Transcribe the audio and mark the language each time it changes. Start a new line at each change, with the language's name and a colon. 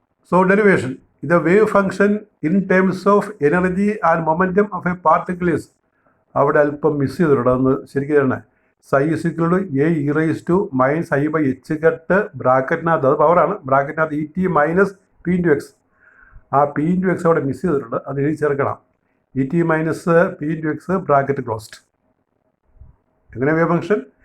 English: So derivation, the wave function in terms of energy and momentum of a particle is,
Malayalam: അവിടെ അല്പം miss ചെയ്തിട്ടുണ്ടെന്ന് ശരിക്കും തന്നെ.
English: psi is equal to a raised to minus I/h
Malayalam: ബ്രാക്കറ്റിനകത്ത്, അത് പവറാണ്, ബ്രാക്കറ്റിനകത്ത്
English: et minus p into x.
Malayalam: ആ p into x അവിടെ miss ചെയ്തിട്ടുണ്ട്, അത് എഴുതി ചേർക്കണം. et minus p into x bracket closed. എങ്ങനെ വേവ് ഫംഗ്ഷൻ?